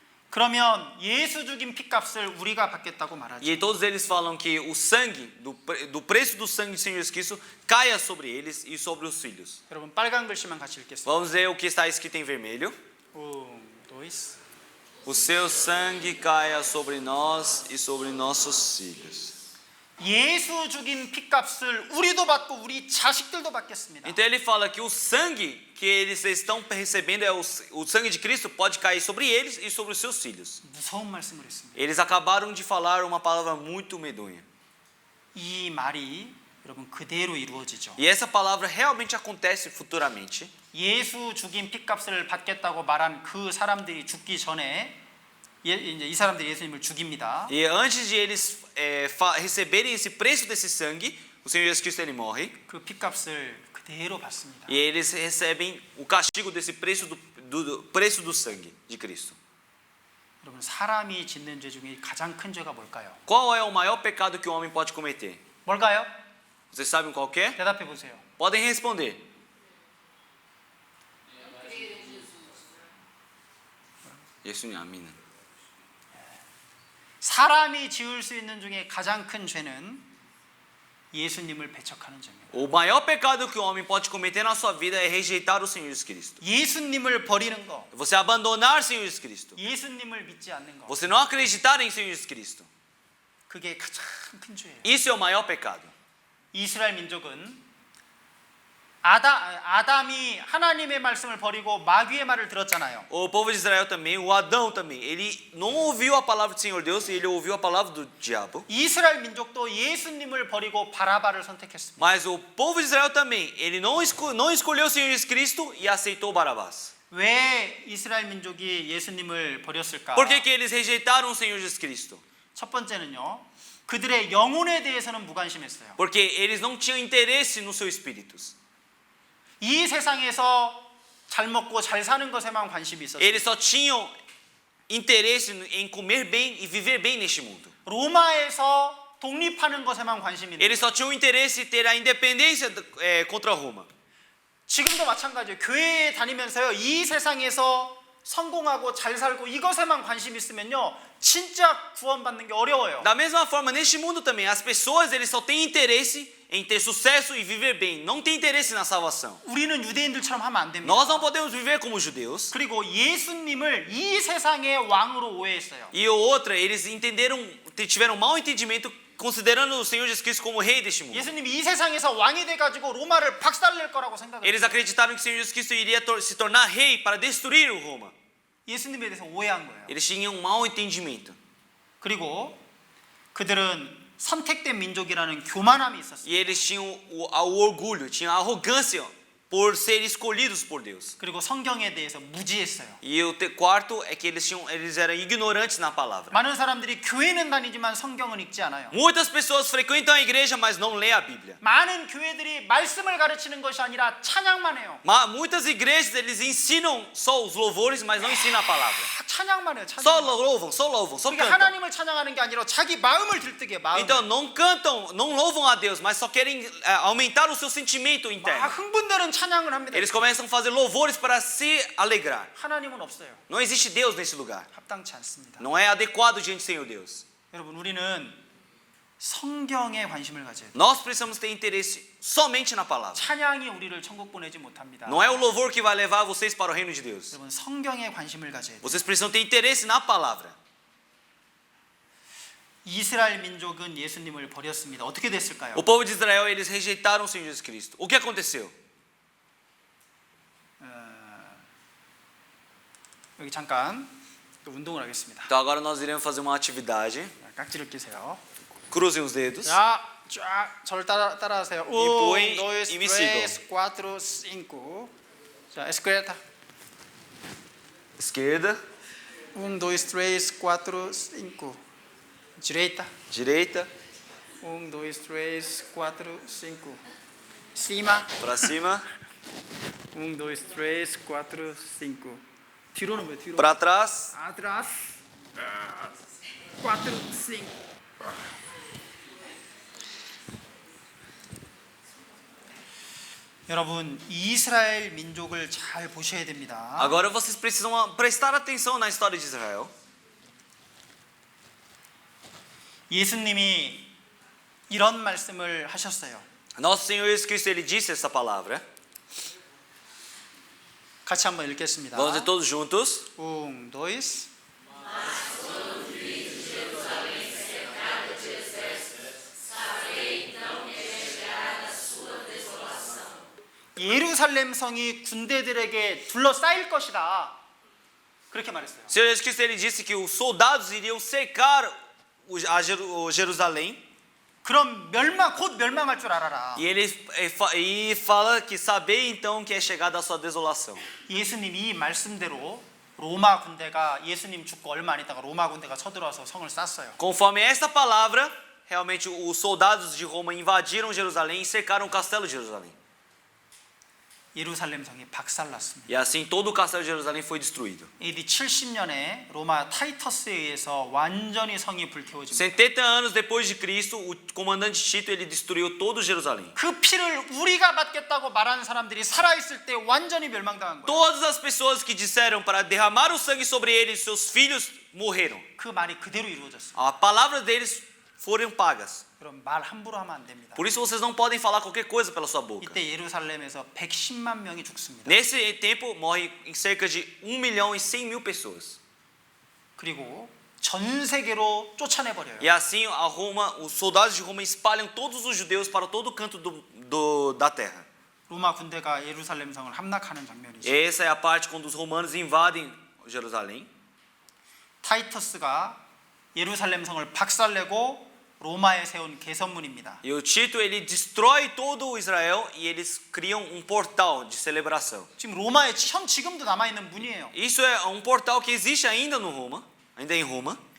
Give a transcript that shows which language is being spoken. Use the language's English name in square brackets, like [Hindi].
[Korean] 그러면 예수 죽인 피값을 우리가 받겠다고 말하죠. [Portuguese] E todos eles falam que o sangue do preço do sangue do Senhor Jesus Cristo caia sobre eles e sobre os filhos. [Korean] 여러분 빨간 글씨만 같이 읽겠습니다. [Portuguese] Vamos ver o que está escrito em vermelho. 도이스. O seu sangue caia sobre nós e sobre nossos filhos. [Korean] 예수 죽인 피값을 우리도 받고 우리 자식들도 받겠습니다. [Portuguese] Então ele fala que o sangue que eles estão recebendo é o sangue de Cristo pode cair sobre eles e sobre os seus filhos. [Korean] 무서운 말씀을 했습니다. [Portuguese] Eles acabaram de falar uma palavra muito medonha. [Korean] 이 말이 여러분 그대로 이루어지죠. [Portuguese] E essa palavra realmente acontece futuramente. [Korean] 예수 죽인 피값을 받겠다고 말한 그 사람들이 죽기 전에 이제 이 사람들이 예수님을 죽입니다. [Portuguese] E antes de eles receberem esse preço desse sangue, o Senhor Jesus Cristo ele morre. [Korean] 그 피값을 그대로 받습니다. [Portuguese] E eles recebem o castigo desse preço do preço do sangue de Cristo. [Korean] 여러분 사람이 짓는 죄 중에 가장 큰 죄가 뭘까요? [Portuguese] Qual é o maior pecado que o homem pode cometer? [Korean] 뭘까요? [Portuguese] Vocês sabem qual que é? [Korean] 대답해 보세요. [Portuguese] Podem responder. [Korean] 예수님 아멘. 사람이 지을 수 있는 중에 가장 큰 죄는 예수님을 배척하는 죄입니다. [Portuguese] O maior pecado que o homem pode cometer na sua vida é rejeitar o Senhor Jesus Cristo. [Korean] 예수님을 버리는 거, [Portuguese] Você abandonar o Senhor Jesus Cristo. [Korean] 예수님을 믿지 않는 거, [Portuguese] Você não acreditar em Senhor Jesus Cristo. [Korean] 그게 가장 큰 죄예요. [Portuguese] Isso é o maior pecado. [Korean] 이스라엘 민족은 아담이 하나님의 말씀을 버리고 마귀의 말을 들었잖아요. [Portuguese] O povo de Israel também, o Adão também, ele não ouviu a palavra do Senhor Deus, ele ouviu a palavra do diabo. [Korean] 이스라엘 민족도 예수님을 버리고 바라바를 선택했습니다. [Portuguese] Mas o povo de Israel também, ele não escolheu o Senhor Jesus Cristo e aceitou Barabás. [Korean] 왜 이스라엘 민족이 예수님을 버렸을까? [Portuguese] Por que eles rejeitaram o Senhor Jesus Cristo? [Korean] 첫 번째는요. 그들의 영혼에 대해서는 무관심했어요. [Portuguese] Porque eles não tinham interesse nos seus espíritos. [Korean] 이 세상에서 잘 먹고 잘 사는 것에만 관심이 있었어요. [Portuguese] Eles só tinham interesse em comer bem e viver bem neste mundo. [Korean] 로마에서 독립하는 것에만 관심이 있는. [Portuguese] Eles só tinham interesse em ter a independência contra Roma. [Korean] 지금도 마찬가지예요. 교회에 다니면서요. 이 세상에서 성공하고 잘 살고 이것에만 관심 있으면요. 진짜 구원받는 게 어려워요. [Portuguese] Da mesma forma, neste mundo também, as pessoas eles só têm interesse em ter sucesso e viver bem. Não tem interesse na salvação. [Korean] 우리는 유대인들처럼 하면 안 됩니다. [Portuguese] Nós não podemos viver como judeus. [Korean] 그리고 예수님을 이 세상의 왕으로 오해했어요. [Portuguese] E outra, eles tiveram mau entendimento considerando o Senhor Jesus Cristo como rei deste mundo. [Korean] 예수님이 이 세상에서 왕이 돼가지고 로마를 박살낼 거라고 생각해요. [Portuguese] Eles acreditaram que o Senhor Jesus Cristo iria se tornar rei para destruir o Roma. [Korean] 예수님에 대해서 오해한 거예요. [Portuguese] Eles tinham um mau entendimento. [Korean] 그리고 그들은 선택된 민족이라는 교만함이 있었어요. [Portuguese] E eles tinham o orgulho, tinham a arrogância por serem escolhidos por Deus. [Korean] 그리고 성경에 대해서 무지했어요. [Portuguese] E o quarto é que eles eram ignorantes na palavra. [Korean] 많은 사람들이 교회는 다니지만 성경은 읽지 않아요. [Portuguese] Muitas pessoas frequentam a igreja, mas não lêem a Bíblia. [Korean] 많은 교회들이 말씀을 가르치는 것이 아니라 찬양만 해요. [Portuguese] Muitas igrejas eles ensinam só os louvores, mas não ensinam a palavra. [Korean] 찬양만 해요. [Portuguese] Só [Korean] 찬양. [Portuguese] louvam, só [Korean] 그러니까 [Portuguese] cantam. [Korean] 하나님을 찬양하는 게 아니라 자기 마음을 들뜨게 마음. [Portuguese] Então não cantam, não louvam a Deus, mas só querem aumentar o seu sentimento [Korean] 막 [Portuguese] interno. [Korean] 흥분되는 찬양을 합니다. [Portuguese] Eles começam a fazer louvores para se alegrar. [Korean] 하나님은 없어요. [Portuguese] Não existe Deus nesse lugar. [Korean] 합당치 않습니다. [Portuguese] Não é adequado diante do Senhor Deus. [Korean] 여러분 우리는 성경에 관심을 가져야 돼요. [Portuguese] Nós precisamos ter interesse somente na palavra. [Korean] 찬양이 우리를 천국 보내지 못합니다. [Portuguese] Não é o louvor que vai levar vocês para o reino de Deus. [Korean] 여러분 성경에 관심을 가져야 돼요. [Portuguese] Vocês precisam ter interesse na palavra. [Korean] 이스라엘 민족은 예수님을 버렸습니다. 어떻게 됐을까요? [Portuguese] O povo de Israel, eles rejeitaram o Senhor Jesus Cristo. O que aconteceu? [Korean] 여기 잠깐 또 운동을 하겠습니다. [Portuguese] Então agora nós iremos fazer uma atividade. [Korean] 깍지를 끼세요. [Portuguese] Cruzem os dedos. [Korean] 자, 쫙 저를 따라하세요. [Portuguese] põe 1, 2, e me 3, sigam. [Korean] 4, 5. 자, esquerda. [Portuguese] Esquerda, 1, 2, 3, 4, 5. Direita. direita, 1, 2, 3, 4, 5. Cima. para cima, [Korean] 1, 2, 3, 4, 5. 뒤로는 왜 뒤로? [Portuguese] para trás, Atrás. 4, 5. [Korean] 여러분 이스라엘 민족을 잘 보셔야 됩니다. [Portuguese] Agora vocês precisam prestar atenção na história de Israel. [Korean] 예수님이 이런 말씀을 하셨어요. [Portuguese] Nosso Senhor Jesus Cristo, ele disse essa palavra. [Korean] 같이 한번 읽겠습니다. [Portuguese] Vamos ler todos juntos. 1, 2. [Korean] 예루살렘 성이 군대들에게 둘러싸일 것이다. 그렇게 말했어요. [Portuguese] O Senhor Jesus Cristo, ele disse que os soldados iriam cercar o Jerusalém. [Korean] 그럼 곧 멸망할 줄 알아라. [Portuguese] E ele fala que saber então que é chegada a sua desolação. [Korean] 예수님이 이 말씀대로 로마 군대가 예수님 죽고 얼마 안 있다가 로마 군대가 쳐들어와서 성을 쌌어요. [Portuguese] Conforme esta palavra, realmente os soldados de Roma invadiram Jerusalém e cercaram o castelo de Jerusalém. [Korean] 예루살렘 성이 박살났습니다. [Portuguese] E assim todo o castelo de Jerusalém foi destruído. [Korean] AD 70년에 로마 타이터스에 의해서 완전히 성이 불태워집니다. [Portuguese] 70 anos depois de Cristo, o comandante Tito ele destruiu todo Jerusalém. [Korean] 그 피를 우리가 받겠다고 말하는 사람들이 살아있을 때 완전히 멸망당한 거예요. [Portuguese] Todas as pessoas que disseram para derramar o sangue sobre eles, seus filhos morreram. [Korean] 그 말이 그대로 이루어졌어요. [Portuguese] A palavra deles foram pagas. [Korean] 그럼 말 함부로 하면 안 됩니다. [Portuguese] Por isso vocês não podem falar qualquer coisa pela sua boca. [Korean] 이때 예루살렘에서 110만 명이 죽습니다. [Portuguese] Nesse tempo morre em cerca de 1.100.000 pessoas. [Korean] 그리고 전 세계로 쫓아내 버려요. [Portuguese] E assim a Roma, os soldados de Roma espalham todos os judeus para todo canto da terra. [Korean] 로마 군대가 예루살렘 성을 함락하는 장면이죠. [Portuguese] Essa é a parte quando os romanos invadem Jerusalém. [Korean] 타이터스가 예루살렘 성을 박살내고 로마에 세운 개선문입니다. [Portuguese] E o Tito ele destrói todo o Israel e eles criam um portal de celebração. [Korean] 지금 로마에 지금도 남아 있는 문이에요. [Portuguese] Isso é um portal que existe ainda no Roma, ainda em Roma.